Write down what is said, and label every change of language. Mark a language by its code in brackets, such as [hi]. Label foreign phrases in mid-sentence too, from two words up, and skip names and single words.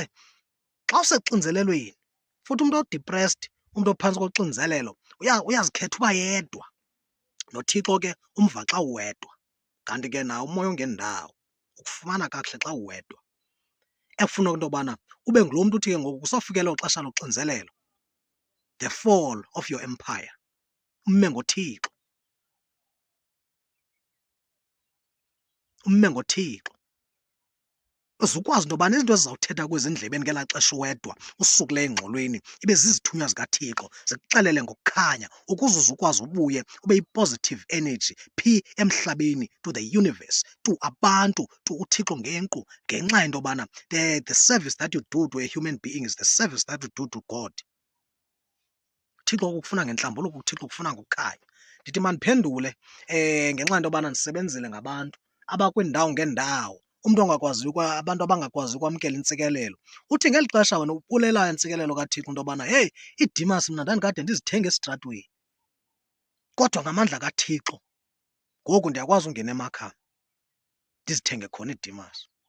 [xh] Xa usexinzelelweni futhi umntu o-depressed, umntu ophantsi koxinzelelo uyazikhetha uba yedwa, noThixo ke umva xa uwedwa. Kanti ke nawo umoya ongendawo ukufumana kakuhle xa uwedwa, ekufuneka into yobana ube ngulo mntu uthi ke ngoku kusofika elo xesha loxinzelelo, [en] the fall of your empire, [xh] umme ngoThixo, umme ngoThixo. Uze ukwazi into yobana izinto ezizawuthetha kwezi ndlebeni ngelaa xesha uwedwa usukule engxolweni ibe zizithunywa zikaThixo zikuxelele ngokukhanya, ukuze uze ukwazi ubuye ube yi- [en] positive energy [xh] phi emhlabeni, [en] to the universe, to abantu, to [xh] uThixo ngenkqu, ngenxa yento yobana [en] the service that you do to a human being is the service that you do to God. [xh] uThixo ukufuna ngentlambuluko, uThixo ukufuna ngokukhanya. Ndithi mandiphendule ngenxa yento yobana ndisebenzile ngabantu abakwiindawo ngeendawo, umntu ongakwaziyo abantu abangakwazi ukwamkela intsikelelo. Uthi ngeli xesha wena ubulelayo intsikelelo kaThixo into yobana heyi, iidimasi mna ndandikade ndizithenga esitratweni, kodwa ngamandla kaThixo ngoku ndiyakwazi ungena emakhaya ndizithenge khona iidimasi.